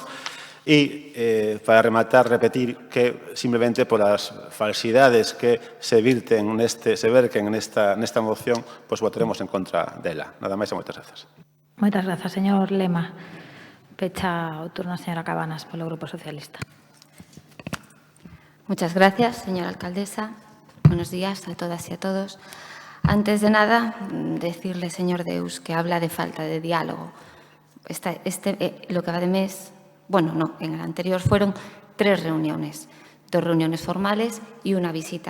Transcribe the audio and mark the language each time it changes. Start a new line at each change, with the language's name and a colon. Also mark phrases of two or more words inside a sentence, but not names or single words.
Galician: E, para rematar, repetir que, simplemente por as falsidades que se verquen nesta moción, pois votaremos en contra dela. Nada máis e moitas grazas. Moitas grazas, señor Lema. Pecha o turno a señora Cabanas, polo Grupo Socialista.
Spanish: Muchas gracias, señora alcaldesa. Buenos días a todas y a todos. Antes de nada, decirle, señor Deus, que habla de falta de diálogo. Lo que va de mes, bueno, no, en el anterior fueron 3 reuniones, 2 reuniones formales y una visita.